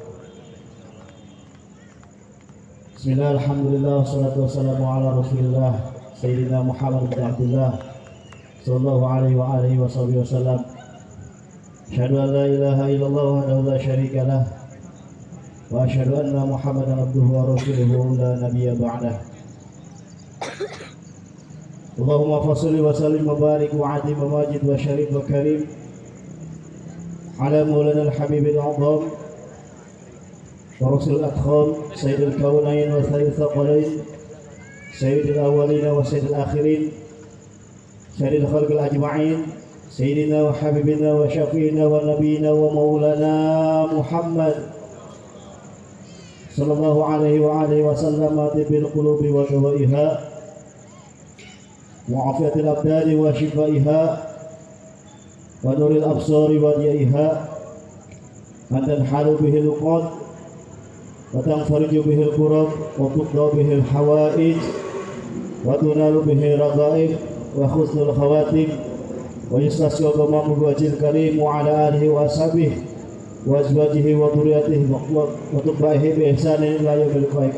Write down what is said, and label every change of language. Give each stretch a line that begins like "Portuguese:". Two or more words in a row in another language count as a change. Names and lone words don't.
Arabic: بسم الله، الحمد لله، والصلاة والسلام على رسول الله سيدنا محمد بن عبد الله صلى الله عليه وعلى آله وصحبه وسلم. أشهد أن لا إله إلا الله وحده لا شريك له وأشهد أن محمدا عبده ورسوله لا نبي بعده. اللهم فصل وسلم وبارك وعظم ومجد وشرف وكرم على مولانا الحبيب الأعظم والرسول الأفخم سيد الكونين وسيد الثقلين سيد الأولين وسيد الآخرين سيد الخلق أجمعين سيدنا وحبيبنا و شفيعنا ونبينا ومولانا محمد صلى الله عليه وعلى آله وسلم بالقلوب ودوائها وعافية الأبدان وشفائها ونور الأبصار وضيائها أن تنحل به العقد وتنفرج به الكرب وتقضى به الحوائج وتنال به الرغائب وحسن الخواتم ويستسقى غمام وجه الكريم وعلى آله وأصحابه وأزواجه وذريته وتبعه بإحسان إلى يوم القيامة.